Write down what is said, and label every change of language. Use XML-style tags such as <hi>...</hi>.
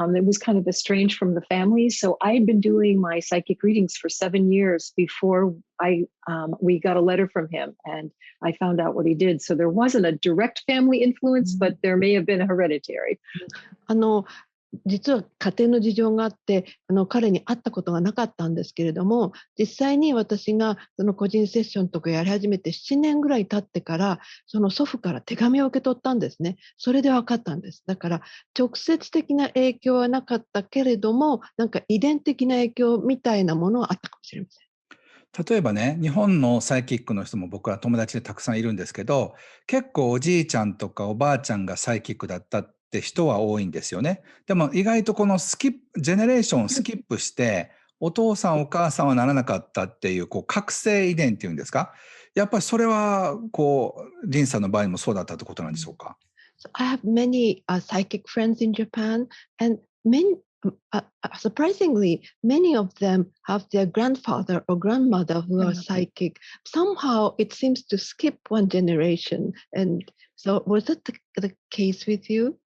<en>It was kind of estranged from the family. So I had been doing my psychic readings for 7 years before we got a letter from him, and I found out what he did. So there wasn't a direct family う influence, ん。 but there may have been a hereditary.</en> <ja>あの、実は家庭の事情があって、彼に会ったことがなかったんですけれども、実際に私がその個人セッションとかやり始めて7年ぐらい経ってから、その祖父から手紙を受け取ったんですね。それで分かったんです。だから、直接的な影響はなかったけれども、なんか遺伝的な影響みたいなものはあったかもしれません。例えばね、日本のサイキックの人も僕は友達でたくさんいるんですけど、結構おじいちゃんとかおばあちゃんがサイキックだったって人は多いんですよね。でも意外とこのジェネレーションをスキップして、お父さんお母さんはならなかったっていう、覚醒遺伝っていうんですか。やっぱりそれは、リンさんの場合もそうだったってことなんでしょうか。</ja> <en>So I have many psychic friends in Japan, and many, surprisingly, many of them have their grandfather or grandmother who are psychic. Somehow it seems to skip one generation. And so, was that the case with you?</en>